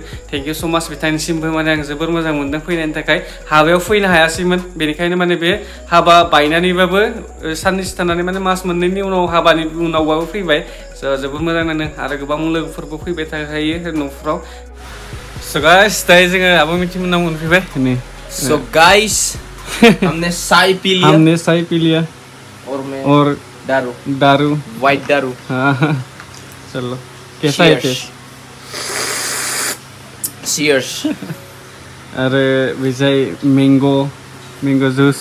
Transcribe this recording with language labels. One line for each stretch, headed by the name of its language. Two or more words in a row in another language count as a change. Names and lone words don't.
English: thank you so much
Bodo: बिथांनिसिमबो माने आं जोबोर मोजां मोनदों फैनायनि थाखाय। हाबायाव फैनो हायासैमोन, बेनिखायनो माने बे हाबा बायनानैबाबो साननैसो थानानै माने मास मोननैनि उनाव हाबानि उनावबाबो फैबाय। जोबोद मोजां नांदों आरो गोबां लोगोफोरबो फैबाय थाखायो न'फ्राव।
English: so guys
Bodo: दायो जोङो आबो मिथिमोननाव मोनफैबाय नै।
English: so guys
Hindi: हमने चाय पी लिया और दारू व्हाइट दारू। हाँ चलो कैसा है टेस्ट?
English: Cheers।
Hindi: अरे विजय
English: mango juice,